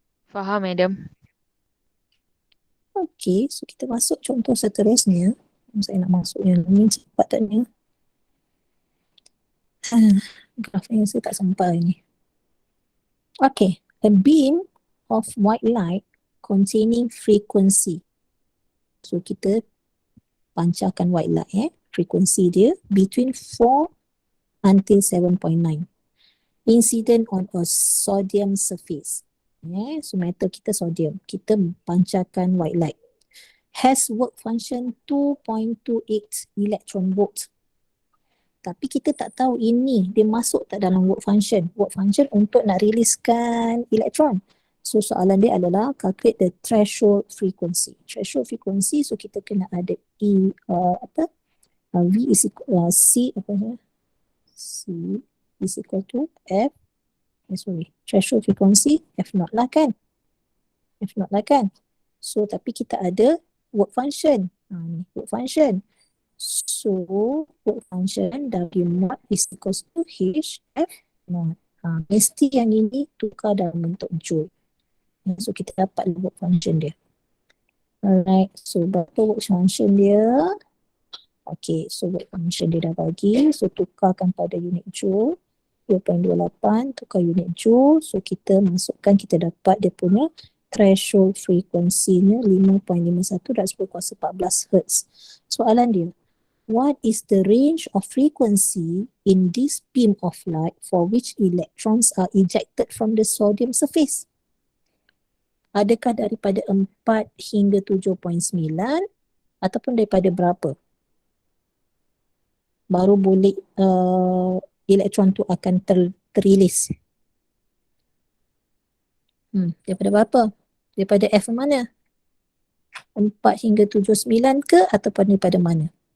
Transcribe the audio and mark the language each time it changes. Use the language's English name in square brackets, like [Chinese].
[Malay] Faham, Madam. Okay, so kita masuk contoh seterusnya. Saya nak masuk yang ni cepat taknya. Graf ni saya tak sampai ni. [English] Okay, a beam of white light containing frequency. [Malay] So kita pancarkan white light frekuensi dia between 4 until 7.9. Incident on a sodium surface. So metal kita sodium. Kita pancarkan white light. [English] Has work function 2.28 electron volt. [Malay] Tapi kita tak tahu ini dia masuk tak dalam work function. Work function untuk nak riliskan elektron. So soalan dia adalah [English] calculate the threshold frequency. [Malay] Threshold frequency, so kita kena ada [English] V is equal C C is equal to F. [Malay] Threshold frequency F naught lah kan. So tapi kita ada work function. Ni work function. So work function W naught is equal to H F naught. Mesti yang ini tukar dalam bentuk joule. So kita dapat work function dia. Alright, so berapa work function dia? Okay, so work function dia dah bagi. So tukarkan pada unit joule. 2.28 tukar unit joule. So kita masukkan, kita dapat dia punya threshold frekuensinya 5.51/10^14 Hz. Soalan dia, [English] what is the range of frequency in this beam of light for which electrons are ejected from the sodium surface? [Malay] Adakah daripada 4 hingga 7.9 ataupun daripada berapa? Baru boleh elektron tu akan terrilis. Daripada berapa? Daripada F mana? 4 hingga 79 ke ataupun daripada mana?